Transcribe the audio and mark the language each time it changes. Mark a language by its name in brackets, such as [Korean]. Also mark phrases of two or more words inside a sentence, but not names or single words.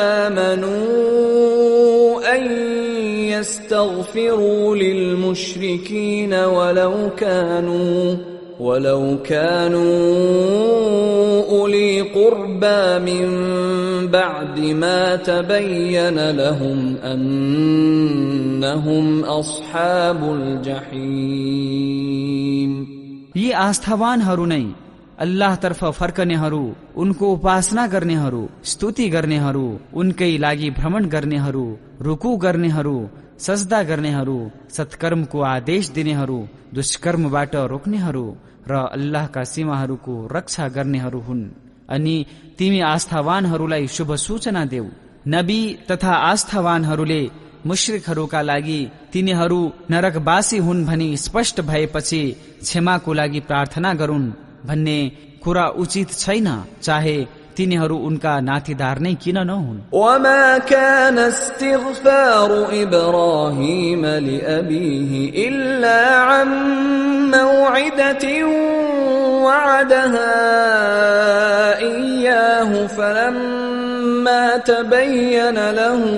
[Arabic] آمنوا أن يستغفروا للمشركين ولو كانوا أولي قربى من بعد ما تبين لهم أنهم أصحاب الجحيم। [Nepali] यी आस्थावानहरू नै अल्लाह तर्फ फर्कनेहरू, उनको उपासना गर्नेहरू, स्तुति गर्नेहरू, उनकै लागि भ्रमण गर्नेहरू, रुकु गर्नेहरू, सजदा गर्नेहरू, सत्कर्मको आदेश दिनेहरू, दुष्कर्मबाट रोक्नेहरू र अल्लाहका सीमाहरूको रक्षा गर्नेहरू हुन्। अनि तिमी आस्थावानहरूलाई शुभ सूचना देऊ। नबी तथा आस्थावानहरूले मुश्रिकहरूका लागि तिनीहरू नरकवासी हुन् भनी स्पष्ट भएपछि क्षमाको लागि प्रार्थना गरून् भन्ने कुरा उचित छैन, चाहे तिनीहरू उनका नातेदार नै किन नहुन्। [Arabic] وما كان استغفار إبراهيم لأبيه إلا عن موعدة وعدها إياه فلما تبين له